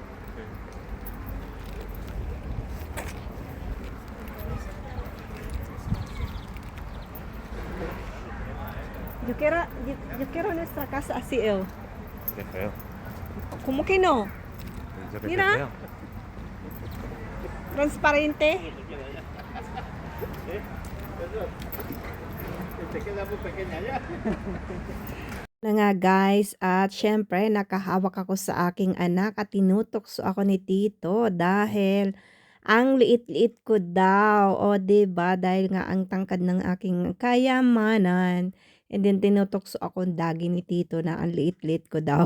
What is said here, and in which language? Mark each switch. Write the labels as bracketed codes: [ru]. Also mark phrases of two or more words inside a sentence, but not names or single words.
[es] Yo quiero nuestra casa así, ¿eh? Qué feo. ¿Cómo que no? Dice que Mira. qué feo. Transparente. Te queda muy pequeña ya. [tl] Na nga guys, at syempre nakahawak ako sa aking anak at tinutokso ako ni Tito dahil ang liit-liit ko daw. O 'di ba dahil nga ang tangkad ng aking kayamanan. [en] And then [tl] tinutokso ako ang dagi ni Tito na ang liit-liit ko daw.